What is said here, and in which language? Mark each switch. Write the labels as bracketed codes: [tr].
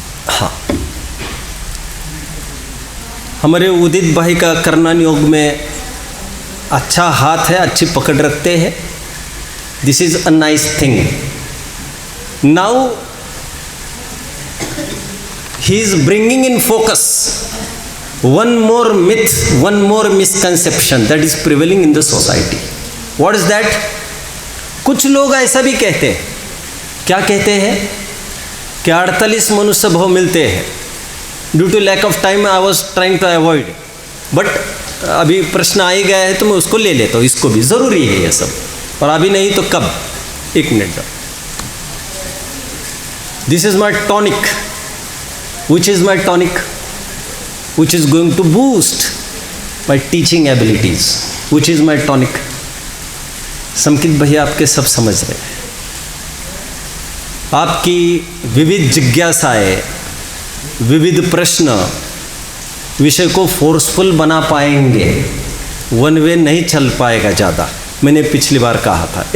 [hi] हाँ, हमारे उदित भाई का करनान योग में अच्छा हाथ है, अच्छी पकड़ रखते हैं। [en] This is a nice thing. Now he is bringing in focus one more myth, one more misconception that is prevailing in the society. What is that? [hi] कुछ लोग ऐसा भी कहते हैं, क्या कहते हैं कि 48 मनुष्य भाव मिलते हैं। [en] due to lack of time I was trying to avoid, but [hi] अभी प्रश्न आ ही गया है तो मैं उसको ले लेता हूँ, इसको भी ज़रूरी है ये सब, और अभी नहीं तो कब? 1 minute. [en] This is my tonic. Which is my tonic? which is going to boost my teaching abilities, which is my tonic. [hi] समकित भैया आपके सब समझ रहे हैं। आपकी विविध जिज्ञासाएं, विविध प्रश्न विषय को फोर्सफुल बना पाएंगे, वन वे नहीं चल पाएगा ज़्यादा, मैंने पिछली बार कहा था।